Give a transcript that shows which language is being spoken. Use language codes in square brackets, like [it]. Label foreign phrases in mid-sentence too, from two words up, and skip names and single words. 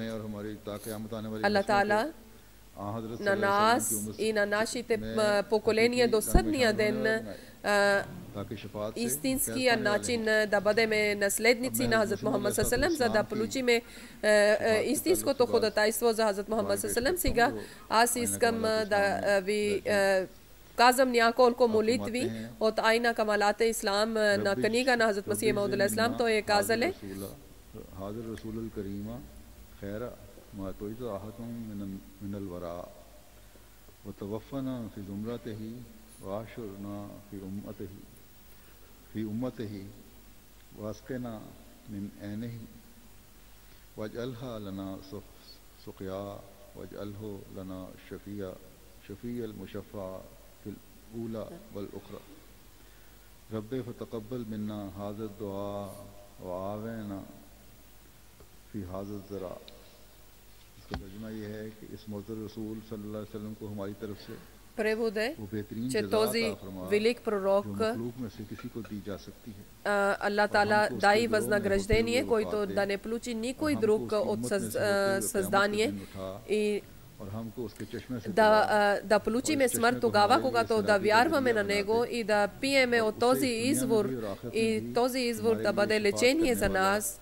[bg] Аллах Таала на нас и на нашите поколения до съдния ден истинския начин да бъдем наследници на Хазрат Мухаммад саллаллаху, за да получим истинското ходатайство за Хазрат Мухаммад саллаллаху. Сега аз искам да ви казвам няколко молитви от Айна Камалате Ислам на книга на Хазрат Масих Мауд [ar] عليه السلام. [bg] Той е казали: [ar] ما تويت راحتهم من الوراء وتوفنا في زمرته وعاشرنا في أمته واسقنا من عينه واجعلها لنا سقيا واجعله لنا شفيع المشفع في الأولى والأخرى رب فتقبل منا هذا الدعاء وعاونا في هذا الزراع. [bg] Превод е, че този велик пророк Аллах Таала дай възнаграждение, който да не получи никой друг от създание, и да получиме смърт тогава, когато да вярваме на него и да пиеме от този извор, и този извор да бъде лечение за нас.